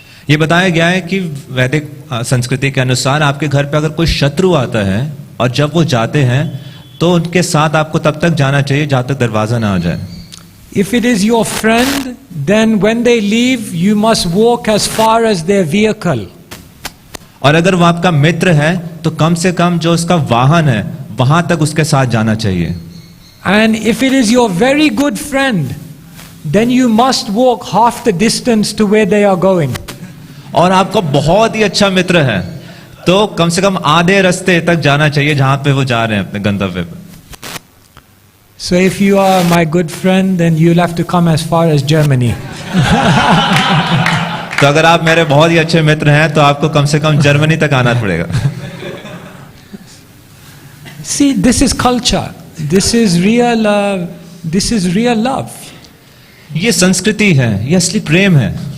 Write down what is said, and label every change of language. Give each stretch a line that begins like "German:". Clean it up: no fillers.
Hindi: ये बताया गया है कि वैदिक संस्कृति के अनुसार आपके घर पे अगर कोई शत्रु आता है और जब वो जाते हैं तो उनके साथ आपको तब तक जाना चाहिए जहां तक दरवाजा ना आ जाए।
English: If it is your friend, then when they leave, you must walk as far as their vehicle.
Hindi: और अगर वो आपका मित्र है तो कम से कम जो उसका वाहन है वहां तक उसके साथ जाना चाहिए।
English: And if it is your very good friend, then you must walk half the distance to where they are going.
Hindi: और आपको बहुत ही अच्छा मित्र है तो कम से कम आधे रास्ते तक जाना चाहिए जहां पे वो जा रहे हैं अपने गंतव्य पे।
English: So if you are my good friend, then you'll have to come as far as Germany.
Hindi: तो अगर आप मेरे बहुत ही अच्छे मित्र हैं तो आपको कम से कम जर्मनी तक आना पड़ेगा।
English: See, this is culture. This is real. This is real love.
Hindi: ये संस्कृति है, ये असली प्रेम है।